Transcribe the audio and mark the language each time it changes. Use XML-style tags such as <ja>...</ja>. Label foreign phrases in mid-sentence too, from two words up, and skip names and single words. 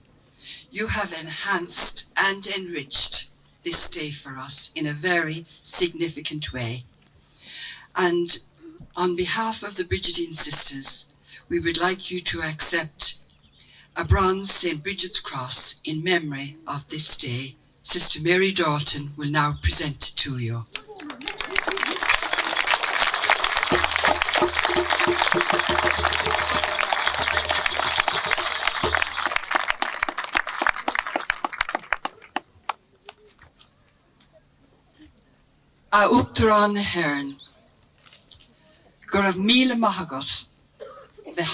<en>You have enhanced and enriched this day for us in a very significant way. And on behalf of the Brigidine sisters, we would like you to accept a bronze St. Bridget's cross in memory of this day. Sister Mary Dalton will now present it to you.</en> <ga>A Uachtarán na hÉireann, go raibh míle maith agat bheith</ga>